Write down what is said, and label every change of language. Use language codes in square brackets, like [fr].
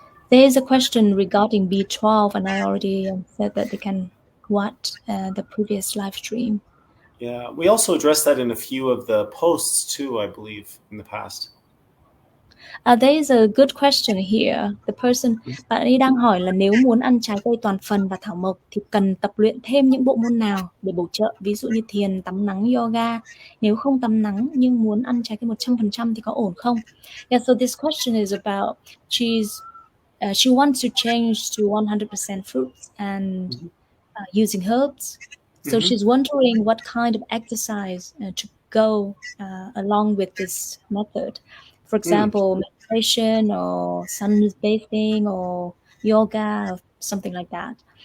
[en] There is a question regarding B12, and I already said that they can watch the previous live stream. Yeah, we also addressed that in a few of the posts too, I believe, in the past. There is a good question here. The person, [vi] bạn ấy đang hỏi là nếu muốn ăn trái cây toàn phần và thảo mộc thì cần tập luyện thêm những bộ môn nào để bổ trợ, ví dụ như thiền, tắm nắng, yoga. Nếu không tắm nắng nhưng muốn ăn trái cây 100% thì có ổn không? [en] Yeah, so this question is about she wants to change to 100% fruits and using herbs. So she's wondering what kind of exercise to go along with this method. For example, meditation or sunbathing or yoga or something like that.